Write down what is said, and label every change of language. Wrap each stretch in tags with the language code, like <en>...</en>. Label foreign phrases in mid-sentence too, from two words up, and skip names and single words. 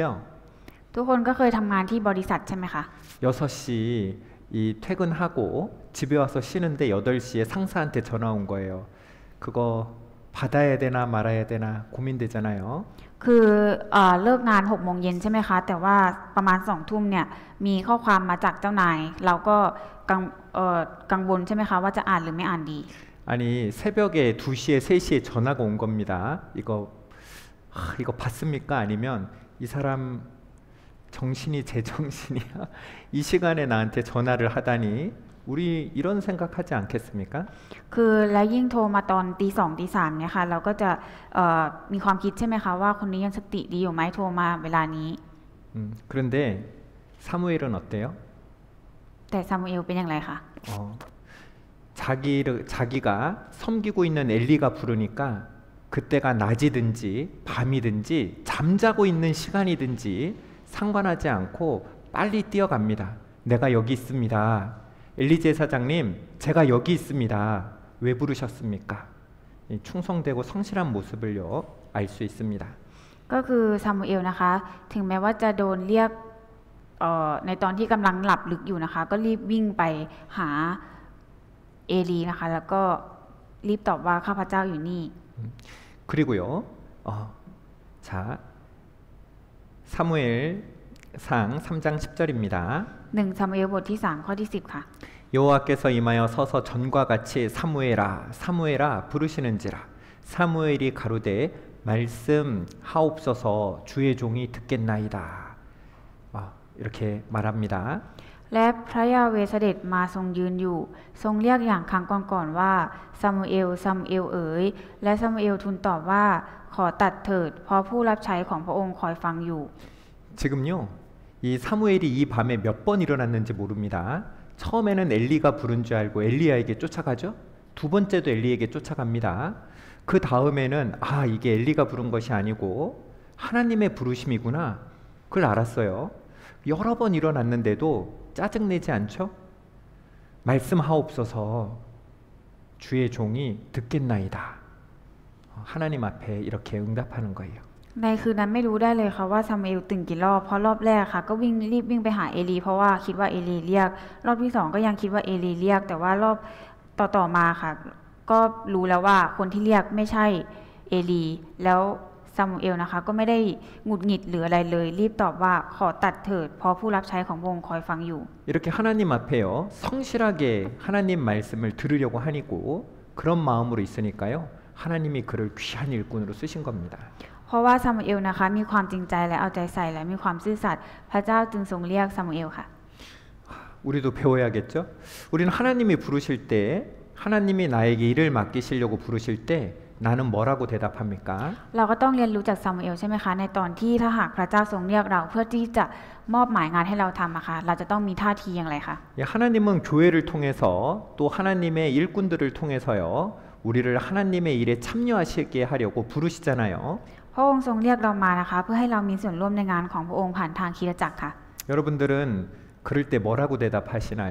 <th>ทุกคนก็เคยทำงานที่บริษัทใช่ไหมคะ</th> <ko>6시 이 퇴근하고 집에 와서 쉬는데 8시에 상사한테 전화 온 거예요. 그거 받아야 되나 말아야 되나 고민되잖아요.</ko> <th>คือเลิกงาน6 โมงเย็นใช่ไหมคะแต่ว่าประมาณ2 ทุ่มเนี่ยมีข้อความมาจากเจ้านายเราก็กังวลใช่ไหมคะว่าจะอ่านหรือไม่อ่านดี</th> <ko>아니 새벽에 2시에 3시에 전화가 온 겁니다. 이거 봤습니까? 아니면 이 사람 정신이 제정신이야? 이 시간에 나한테 전화를 하다니 우리 이런 생각하지 않겠습니까?</ko> <th>คือแล้วยิ่งโทรมาตอนตี 2 ตี 3เนี่ยค่ะเราก็จะมีความคิดใช่ไหมคะว่าคนนี้ยังสติดีอยู่ไหมโทรมาเวลานี้</th> <ko>그런데 사무엘은 어때요?</ko> <th>แต่ซามูเอลเป็นอย่างไรคะ</th> <ko>자기가 섬기고 있는 엘리가 부르니까 그때가 낮이든지 밤이든지 잠자고 있는 시간이든지 상관하지 않고 빨리 뛰어갑니다. 내가 여기 있습니다. 엘리 제사장님, 제가 여기 있습니다. 왜 부르셨습니까? 충성되고 성실한 모습을요 알 수 있습니다.</ko> <th>ก็คือซามูเอลนะคะถึงแม้ว่าจะโดนเรียกในตอนที่กำลังหลับลึกอยู่นะคะก็รีบวิ่งไปหาเอลีนะคะแล้วก็รีบตอบว่าข้าพเจ้าอยู่นี่</th> <ko>그리고요 자 사무엘상 3장 10절입니다.</ko> <th>1 ซามูเอลบทที่ 3 ข้อที่ 10 ค่ะ</th> <ko>여호와께서 임하여 서서 전과 같이 사무엘아 사무엘아 부르시는지라 사무엘이 가로되 말씀하옵소서 주의 종이 듣겠나이다. 이렇게 말합니다.</ko> <th>และพระยาเวห์เสด็จมาทรงยืนอยู่ทรงเรียกอย่างครั้งก่อนๆว่าซามูเอลซามูเอลเอ๋ยและซามูเอลทูลตอบว่าขอตัดเถิดเพราะผู้รับใช้ของพระองค์คอยฟังอยู่</th> <ko>지금요 이 사무엘이 이 밤에 몇 번 일어났는지 모릅니다. 처음에는 엘리가 부른 줄 알고 엘리야에게 쫓아가죠. 두 번째도 엘리에게 쫓아갑니다. 그 다음에는 이게 엘리가 부른 것이 아니고 하나님의 부르심이구나. 그걸 알았어요. 여러 번 일어났는데도 짜증내지 않죠? 말씀하옵소서 주의 종이 듣겠나이다. 하나님 앞에 이렇게 응답하는 거예요.</ko> <th>ในคืนนั้นไม่รู้ได้เลยค่ะว่าซามูเอลตื่นกี่รอบเพราะรอบแรกค่ะก็รีบวิ่งไปหาเอลีเพราะว่าคิดว่าเอลีเรียกรอบที่2ก็ยังคิดว่าเอลีเรียกแต่ว่ารอบต่อมาค่ะก็รู้แล้วว่าคนที่เรียกไม่ใช่เอลีแล้วซามูเอลนะคะก็ไม่ได้หงุดหงิดหรืออะไรเลยรีบตอบว่าขอตัดเถิดเพราะผู้รับใช้ของพระองค์คอยฟังอยู่</th> <ko>이렇게 하나님 앞에요 성실하게 하나님 말씀을 들으려고 하니고 그런 마음으로 있으니까요 하나님이 그를 귀한 일꾼으로 쓰신 겁니다.</ko> <th>เพราะว่าซามูเอลนะคะมีความจริงใจและเอาใจใส่และมีความซื่อสัตย์พระเจ้าจึงทรงเรียกซามูเอลค่ะ</th> <ko>우리도 배워야겠죠? 우리는 하나님이 부르실 때 하나님이 나에게 일을 맡기시려고 부르실 때 나는 뭐라고 대답합니까?</ko> <th>เราก็ต้องเรียนรู้จากซามูเอลใช่ไหมคะในตอนที่ถ้าหากพระเจ้าทรงเรียกเราเพื่อที่จะมอบหมายงานให้เราทำอะค่ะเราจะต้องมีท่าทีอย่างไรคะ</th> <ko>하나님은 교회를 통해서 또 하나님의 일꾼들을 통해서요 우리를 하나님의 일에 참여하시게 하려고 부르시잖아요.</ko> <th>พระองค์ทรงเรียกเรามานะคะเพื่อให้เรามีส่วนร่วมในงานของพระองค์ผ่านทางคริสตจักรค่ะ</th> <ko>여러분들은 그럴 때 뭐라고 대답하시나요?</ko>